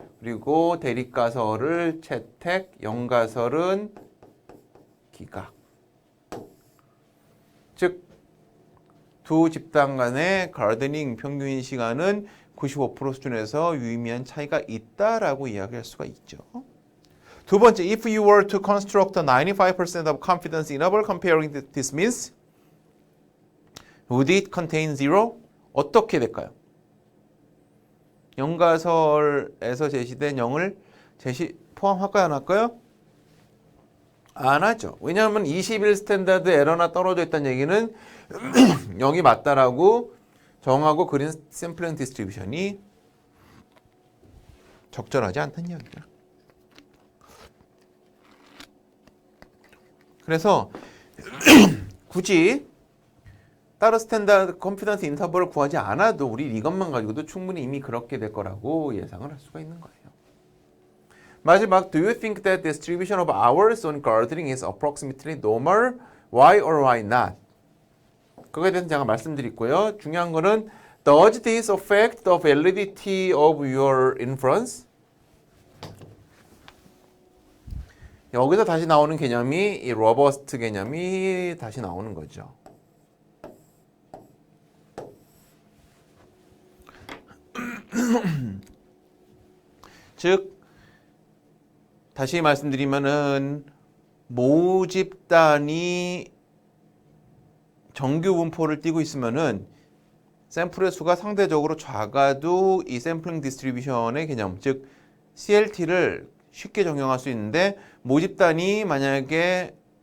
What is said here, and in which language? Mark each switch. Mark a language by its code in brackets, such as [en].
[ko] 그리고 대립가설을 채택, 영가설은 기각. 즉, 두 집단 간의 가드닝 평균 시간은 95% 수준에서 유의미한 차이가 있다라고 이야기할 수가 있죠. 두 번째, [en] if you were to construct a 95% of confidence interval comparing this means Would it contain zero? [ko] 어떻게 될까요? 영가설에서 제시된 0을 포함할까요? 안 할까요? 안 하죠. 왜냐하면 21 스탠다드 에러나 떨어져 있다는 얘기는 0이 맞다라고 정하고 그린 샘플링 디스트리뷰션이 적절하지 않다는 이야기죠. 그래서 굳이 따로 스탠다드 컨피던스 인터벌을 구하지 않아도 우리 이것만 가지고도 충분히 이미 그렇게 될 거라고 예상을 할 수가 있는 거예요. 마지막, [en] do you think that distribution of hours on gardening is approximately normal? Why or why not? [ko] 그거에 대해서 제가 말씀드렸고요. 중요한 거는 [en] does this affect the validity of your inference? [ko] 여기서 다시 나오는 개념이 이 로버스트 개념이 다시 나오는 거죠. 즉 다시 말씀드리면은 모집단이 정규 분포를 띄고 있으면은 샘플의 수가 상대적으로 작아도 이 샘플링 디스트리뷰션의 개념, 즉 CLT를 쉽게 적용할 수 있는데 모집단이 만약에